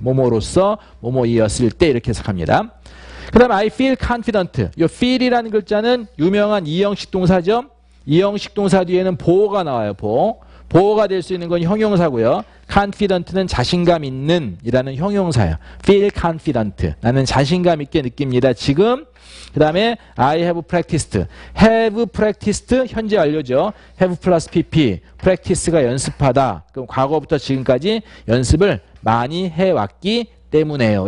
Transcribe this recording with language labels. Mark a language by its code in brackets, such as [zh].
[ko] 뭐뭐로서 뭐뭐이었을 때 이렇게 해석합니다. 그 다음에 [en] I feel confident. [ko] 이 feel이라는 글자는 유명한 이형식 동사죠. 이 형식 동사 뒤에는 보어가 나와요. 보어가 될 수 있는 건 형용사고요. confident는 자신감 있는 이라는 형용사예요. [en] feel confident. [ko] 나는 자신감 있게 느낍니다. 지금. 그 다음에 [en] I have practiced. [ko] have practiced 현재 완료죠. have 플러스 pp. practice가 연습하다. 그럼 과거부터 지금까지 연습을 많이 해왔기 때문에요.